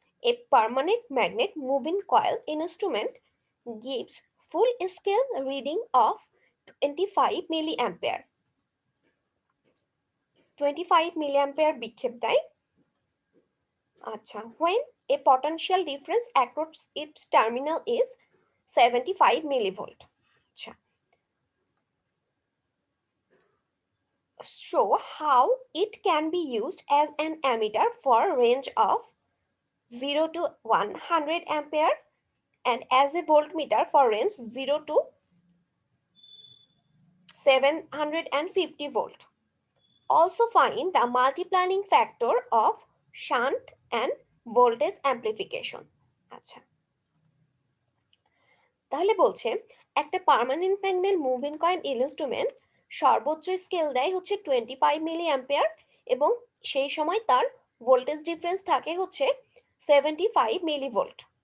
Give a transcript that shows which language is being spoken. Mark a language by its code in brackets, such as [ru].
[en] A permanent magnet moving coil instrument gives full scale reading of 25 milliampere. [bn] 25 milliampere বিক্ষেপ দেয়। আচ্ছা, [en] when a potential difference across its terminal is 75 millivolt. [bn] আচ্ছা, [en] show how it can be used as an ammeter for range of 0 to 100 ampere and as a voltmeter for range 0 to 750 volt. Also find the multiplying factor of shunt and voltage amplification. [bn] আচ্ছা, তাহলে বলছে একটা permanent magnet moving coil instrument সর্বোচ্চ scale দেয় হচ্ছে 25 মিলি ampere এবং সেই সময় তার ভোল্টেজ ডিফারেন্স থাকে হচ্ছে 75 মিলি ভোল্ট।